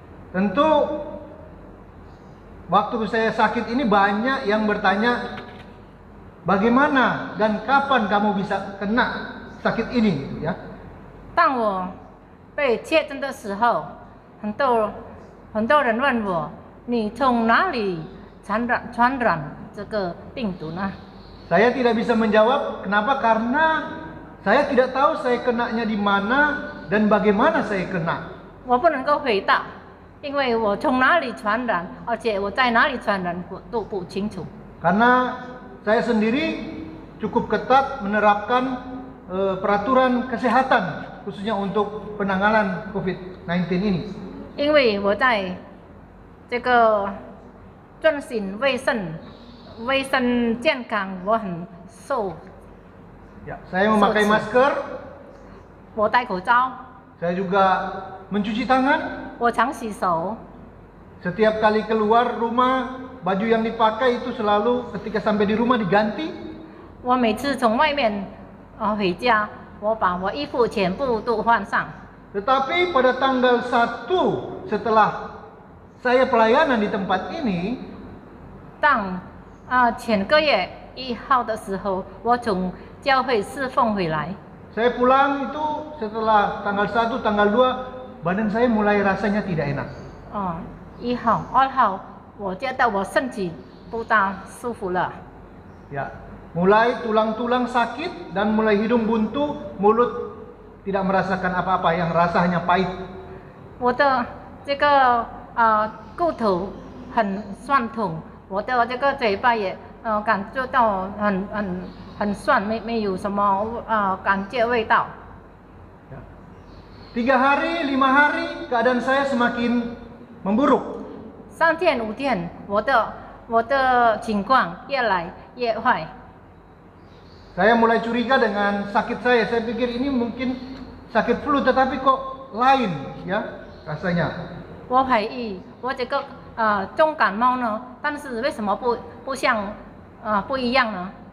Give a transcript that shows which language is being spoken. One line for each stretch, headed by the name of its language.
Indonesian: Tentu waktu saya sakit ini banyak yang bertanya bagaimana dan kapan kamu bisa kena sakit ini gitu ya.
Chinese: 当我被确诊的时候，很多人问我，你从哪里传染这个病毒呢？
Indonesian: Saya tidak bisa menjawab. Kenapa? Karena saya tidak tahu saya kenanya di mana dan bagaimana saya kena.
Chinese: 我不能够回答，因为我从哪里传染，而且我在哪里传染，我都不清楚。
Indonesian: Karena saya sendiri cukup ketat menerapkan peraturan kesehatan khususnya untuk penanganan COVID-19 ini.
Chinese: 因为我在这个遵循卫生健康，我很受，
Indonesian: Ya, saya memakai masker,
Chinese: 我戴口罩，
Indonesian: saya juga mencuci tangan.
Chinese: 我常洗手。
Indonesian: Setiap kali keluar rumah, baju yang dipakai itu selalu ketika sampai di rumah diganti.
Chinese: 我每次从外面回家，我把我衣服全部都换上。
Indonesian: Tetapi pada tanggal 1 setelah saya pelayanan di tempat ini,
Chinese: 当前个月1号的时候，我从教会侍奉回来。
Indonesian: saya pulang itu setelah tanggal 1, tanggal 2, badan saya mulai rasanya tidak enak.
Chinese: 1号、2号，我觉得我身体不大舒服了。
Indonesian: Ya, mulai tulang-tulang sakit dan mulai hidung buntu, mulut tidak merasakan apa-apa, yang rasa hanya pahit.
Chinese: 我的这个骨头很酸痛，我的这个嘴巴也感觉到很酸，没有什么感觉味道。
Indonesian: 3 hari, 5 hari keadaan saya semakin memburuk.
Chinese: 3天5天，我的情况越来越坏。
Indonesian: Saya mulai curiga dengan sakit saya. Saya pikir ini mungkin sakit flu, tetapi kok lain ya rasanya.
Chinese: 我怀疑我这个重感冒呢，但是为什么不一样呢？